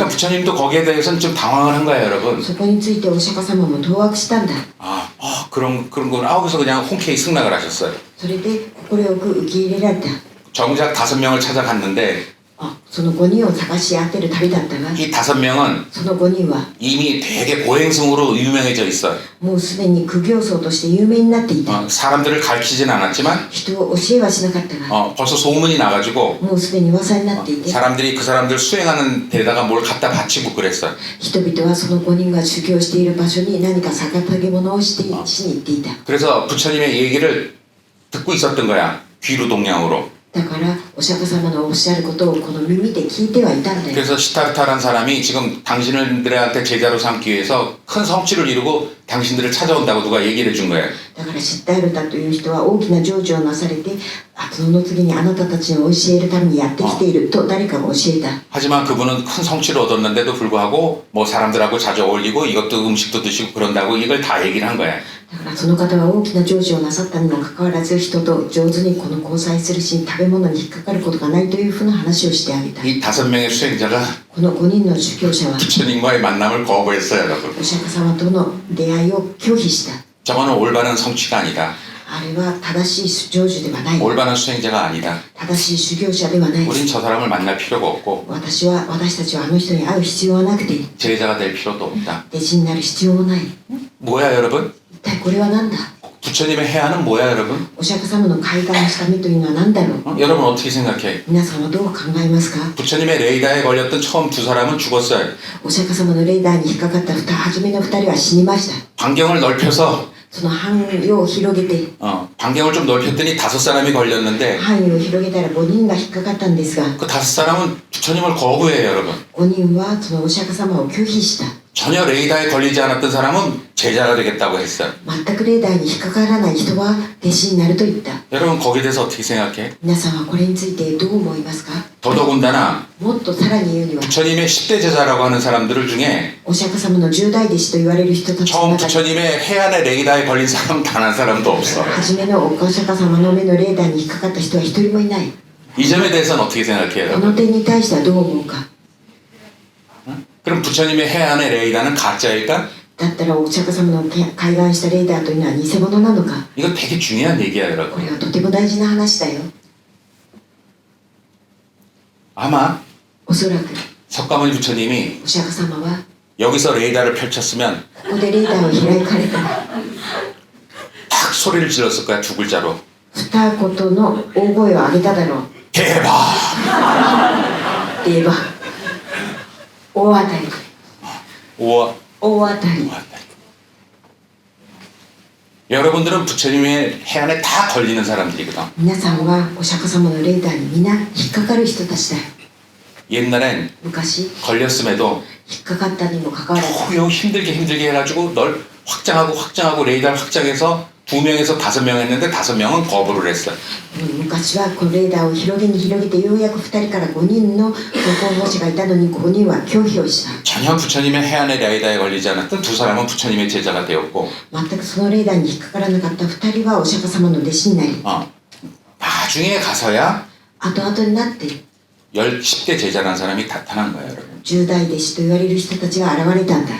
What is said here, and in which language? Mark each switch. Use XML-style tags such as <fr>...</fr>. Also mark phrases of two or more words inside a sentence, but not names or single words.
<ko>그러니까 부처님도 거기에 대해서는 좀 당황을 한 거야, 여러분.</ko> <ja>そこについてお釈迦様も当惑したんだ</ja> <ko>그런 거구나. 그래서 그냥 흔쾌히 승낙을 하셨어요.</ko> <ja>それで快く受け入れられた</ja> <ko>정작 5명을 찾아갔는데</ko> <ja>その5人を探し当てる旅だったが</ja> <ko>이 5명은</ko> <ja>その5人は</ja> <ko>이미 되게 고행승으로 유명해져 있어요.</ko> <ja>もうすでに苦行僧として有名になっていた</ja> <ko>사람들을 가르치진 않았지만</ko> <ja>人を教えはしなかったが</ja> <ko>벌써 소문이 나가지고</ko> <ja>もうすでに噂になっていて</ja> <ko>사람들이 그 사람들 수행하는 데다가 뭘 갖다 바치고 그랬어요.</ko> <ja>人々はその5人が修行している場所に何か捧げ物をしに行っていた</ja> <ko>그래서 부처님의 얘기를 듣고 있었던 거야. 귀로 동양으로.</ko> <ja>だからお釈迦様のおっしゃることをこの耳で聞いてはいたんだよ</ja> <ko>그래서 시타르타라는 사람이 지금 당신들한테 제자로 삼기 위해서 큰 성취를 이루고 당신들을 찾아온다고 누가 얘기를 해준 거예요.</ko> <ja>だからシッタールタという人は大きな成就をなされてその次にあなたたちを教えるためにやってきていると誰かが教えた</ja> <ko>하지만 그분은 큰 성취를 얻었는데도 불구하고 뭐 사람들하고 자주 어울리고 이것도 음식도 드시고 그런다고 이걸 다 얘기를 한 거야.</ko> <ja>だからその方は大きな成就をなさったにもかかわらず人と上手にこの交際するし食べ物に引っかかることがないというふうな話をしてあげた</ja> <ko>이 5명의 수행자가</ko> <ja>この5人の修行者は</ja> <ko>부처님과의 만남을 거부했어요, 여러분.</ko> <ja>お釈迦様との出会いを拒否した</ja> <ko>저거는 올바른 성취가 아니다.</ko> <ja>あれは正しい成就ではない</ja> <ko>올바른 수행자가 아니다.</ko> <ja>正しい修行者ではない</ja> <ko>우린 저 사람을 만날 필요가 없고</ko> <ja>私たちはあの人に会う必要はなくて</ja> <ko>제자가 될 필요도 없다.</ko> <ja>弟子になる必要もない</ja> <ko>뭐야, 여러분?</ko> <ja>一体これは何だ</ja> <ko>부처님의 해안은 뭐야, 여러분?</ko> <ja>お釈迦様の開眼した目というのは何だろう</ja> <ko>여러분 어떻게 생각해?</ko> <ja>皆さんはどう考えますか</ja> <ko>부처님의 레이더에 걸렸던 처음 2 사람은 죽었어요.</ko> <ja>お釈迦様のレーダーに引っかかった初めの2人は死にました</ja> <ko>반경을 넓혀서</ko> <ja>その範囲を広げて</ja> <ko>반경을 좀 넓혔더니 5 사람이 걸렸는데</ko> <ja>範囲を広げたら5人が引っかかったんですが</ja> <ko>그 5 사람은 부처님을 거부해요, 여러분.</ko> <ja>5 人はそのお釈迦様を拒否した</ja> <ko>전혀 레이더에 걸리지 않았던 사람은 제자가 되겠다고 했어요.</ko> <ja>全くレーダーに引っかからない人は弟子になると言った</ja> <ko>여러분 거기에 대해서 어떻게 생각해?</ko> <ja>皆さんはこれについてどう思いますか</ja> <ko>더더군다나</ko> <ja>もっとさらに言うには</ja> <ko>부처님의 10대 제자라고 하는 사람들 중에</ko> <ja>お釈迦様の10代弟子と言われる人たちの</ja> <ko>처음</ko> <ja>中で</ja> <ko>부처님의 해안의 레이더에 걸린 사람 단 한 사람도 없어.</ko> <ja>初めのお釈迦様の目のレーダーに引っかかった人は一人もいない</ja> <ko>이 점에 대해서는 어떻게 생각해요?</ko> <ja>この点に対してはどう思うか</ja> <ko>그럼 부처님의 해안의 레이더는 가짜일까?</ko> <ja>だったらお釈迦様の開眼したレーダーというのは偽物なのか</ja> <ko>이거 되게 중요한 얘기야,</ko> <ja>こ</ja> <ko>여러분.</ko> <ja>れはとても大事な話だよ</ja> <ko>아마</ko> <ja>おそらく</ja> <ko>석가모니 부처님이</ko> <ja>お釈迦様は</ja> <ko>여기서 레이더를 펼쳤으면</ko> <ja>ここでレーダーを開かれたら</ja> <ko>탁 소리를 질렀을 거야, 2 글자로.</ko> <ja>二言の大声を上げただろう</ja> <ko>대박!</ko> <ja>では大当たり</ja> <ko>우와.</ko> <ja>大当たり</ja> <ko>여러분들은 부처님의 해안에 다 걸리는 사람들이거든.</ko> <ja>皆さんはお釈迦様のレーダーにみんな引っかかる人たちだよ。</ja> <ko>옛날엔</ko> <ja>昔</ja> <ko>걸렸음에도</ko> <ja>引っかかったにもかかわらず</ja> <ko>겨우 힘들게 해가지고 널 확장하고 레이더를 확장해서 2명에서 5명 했는데 5명은 거부를 했어.</ko> <ja>昔はこのレーダーを広げに広げてようやく2人から5人の候補者がいたのに5人は拒否をした。</ja> <ko>전혀 부처님의 해안의 레이더에 걸리지 않았던 두 사람은 부처님의 제자가 되었고</ko> <ja>全くそのレーダーに引っかからなかった2人はお釈迦様の弟子になり、</ja> <ko>나중에 가서야</ko> <ja>後々になって</ja> <ko>10대 제자라는 사람이 나타난 거예요, 여러분.</ko> <ja>10 代弟子と言われる人たちが現れたんだ。</ja>